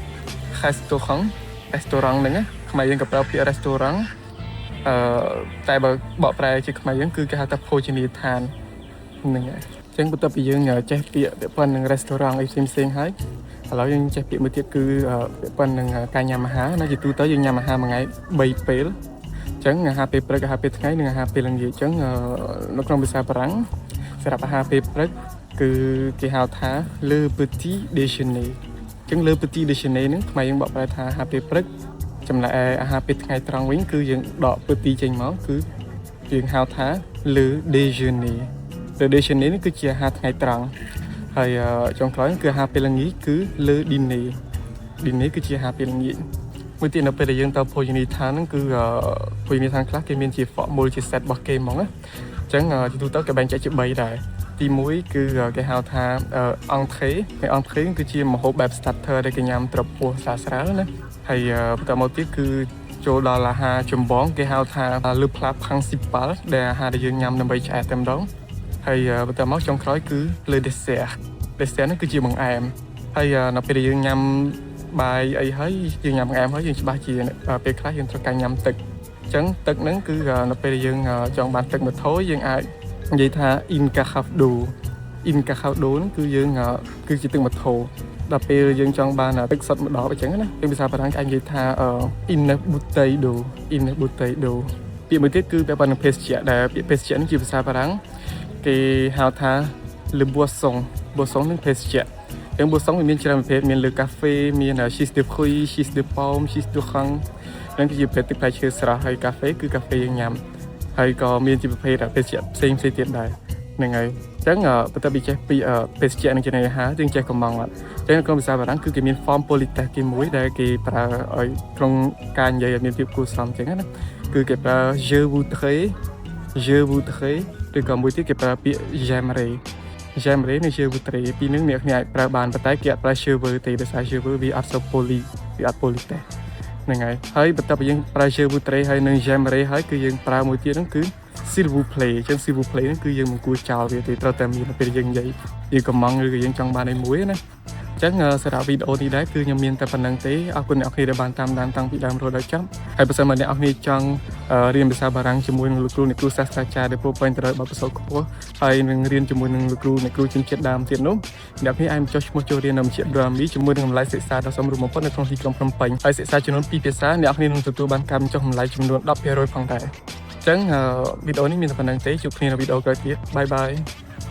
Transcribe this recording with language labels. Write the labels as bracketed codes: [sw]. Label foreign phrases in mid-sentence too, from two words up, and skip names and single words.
[km] ហ្នឹងណាខ្មែរយើងក៏ប្រើពាក្យ Restaurant តែបើបកប្រែជាខ្មែរយើងគឺគេហៅថាភោជនីយដ្ឋានហ្នឹងហើយអញ្ចឹងបន្ទាប់ពីយើងចេះពាក្យពាក់ព័ន្ធនឹង Restaurant អីផ្សេងៗហើយ ឥឡូវយើងចេះពាក្យមួយទៀតគឺពាក់ព័ន្ធនឹងការញ៉ាំអាហារណាជាទូទៅយើងញ៉ាំអាហារមួយថ្ងៃ3ពេលអញ្ចឹងអា ហារពេលព្រឹកអាហារពេលថ្ងៃនិងអាហារពេលល្ងាចអញ្ចឹងនៅក្នុងភាសាបារាំងសម្រាប់អាហារពេលព្រឹកគឺគេហៅថា [fr] le petit déjeuner [km] អញ្ចឹង [fr] le petit déjeuner [km] ហ្នឹងខ្មែរយើងបកប្រែថាអាហារពេលព្រឹកចំណែកអាហារពេលថ្ងៃត្រង់វិញគឺយើងដក petit ចេញមកគឺយើងហៅថា [fr] le déjeuner [km] នេះគឺជាអាហារថ្ងៃត្រង់ហើយចុងក្រោយគឺអាហារពេលល្ងាចគឺ le dîner គឺជាអាហារពេលល្ងាចមួយទៀតនៅពេលដែលយើងទៅភោជនីយដ្ឋានហ្នឹងគឺភោជនីយដ្ឋានខ្លះគេមានជា formula ជា set របស់គេហ្មងណាអ ញ្ចឹងជាទូទៅគេបែងចែកជា3ដែរទី1គឺគេហៅថា entrée ហើយ entrée គឺជាម្ហូបបែប starter ដែលគេញ៉ាំត្រពោះស្រាលៗណាហើយបន្តមកទៀតគឺចូលដល់អាហារចម្បងគេហៅថា [fr] le plat principal [km] ដែលអាហារដែលយើងញ៉ាំដើម្បីឆ្អែតតែម្ដងហើយបន្តមកចុងក្រោយគឺ [fr] le dessert [km] នេះគឺជាបង្អែមហើយនៅពេលដែលយើងញ៉ាំបាយអីហើយយើងញ៉ាំបង្អែមហើយយើងច្បាស់ជាពេលខ្លះយើងត្រូវការញ៉ាំទឹក អញ្ចឹងទឹកហ្នឹងគឺនៅពេលដែលយើងចង់បានទឹកមួយថូយើងអាចនិយាយថា [fr] in cacao d'eau [km] ហ្នឹងគឺយើងគឺជាទឹកមួយថូដល់ពេលយើងចង់បានទឹកសុទ្ធមួយដបអញ្ចឹងណាពីភាសាបារាំងគេអាចនិយាយថា [fr] une bouteille d'eau [km] ពាក្យមួយទៀតគឺពាក់ព័ន្ធនឹងភេសជ្ជៈដែលពាក្យភេសជ្ជៈនេះជាភាសាបារាំងគេហៅថា [fr] le boisson [km] នឹងភេសជ្ជៈទាំង boisson វាមានច្រើនប្រភេទមានលើកាហ្វេមាន [fr] cheese de fruits cheese de pomme cheese de rang [km] ហ្នឹងគឺជាប្រភេទទឹកផ្លែឈើស្រស់ហើយកាហ្វេគឺកាហ្វេយើងញ៉ាំហើយក៏មានជាប្រភេទភេសជ្ជៈផ្សេងទៀតដែរហ្នឹងហើយអញ្ចឹងបន្ទាប់ពីចេះពីភេសជ្ជៈនិងចំណីអាហារយើងចេះកំងអត់អញ្ចឹងក្នុងភាសាបារាំងគឺគេមាន [fr] form politesse [km] គេមួយដែលគេប្រើឲ្យ ក្នុងការនិយាយឲ្យមានភាពគួរសមអញ្ចឹងណាគឺគេប្រើ [fr] je voudrais [km] ឬក៏មួយទៀតគេប្រើពាក្យ j'aimerais និង [fr] je voudrais [km] ពីរនឹងអ្នកគ្នាអាចប្រើបានប៉ុន្តែគេអត់ប្រើ [fr] je veux [km] ទេដោយសារ [fr] je veux [km] វាអត់សូវ politesse ហ្នឹងហើយ បន្ទាប់ពីយើងប្រើ [fr] je voudrais [km] ហើយនិង j'aimerais ហើយគឺយើងប្រើមួយទៀតហ្នឹងគឺ [fr] s'il vous plaît [km] អញ្ចឹង [fr] s'il vous plaît [km] ហ្នឹងគឺយើងមិនគួរចោលវាទេត្រូវតែមានពេល យើងនិយាយយើងកំងឬក៏យើងចង់បានអីមួយណាអញ្ចឹងសម្រាប់វីដេអូនេះដែរគឺខ្ញុំមានតែប៉ុណ្្នឹងទេអរគុណអ្នកនរគ្នាដែលបានតាមដានតាំងពីដើមរហូតដល់ចប់ហើយបើសិនមកអ្នកនរគ្នាចង់រៀនភាសាបារាំងជាមួយនឹងលោកគ្រូអ្នកគ្រូសាស្ត្រាចារ្យដែលពោរពេញទៅដោយបទពិសោធន៍ខ្ពស់ហើយនឹងរៀនជាមួយនឹងលោកគ្រូអ្នកគ្រូជំនាញដើមទៀតនោះអ្នកនរគ្នាអាចចុះឈ្មោះចូលរៀននៅមជ្ឈមណ្ឌល Brahmi ជាមួយនឹងតម្លៃសិក្សាដ៏សមរម្យបំផុតនៅក្នុងទីក្រុងភ្នំពេញហើយសិក្សាចំនួន2ភាសាអ្នកនរគ្នានឹងទទួលបានការបញ្ចុះតម្លៃចំនួន 10% ផងដែរអញ្ចឹងវីដេអូនេះមានតែប៉ុណ្្នឹងទេជួបគ្នានៅវីដេអូក្រោយទៀតបាយ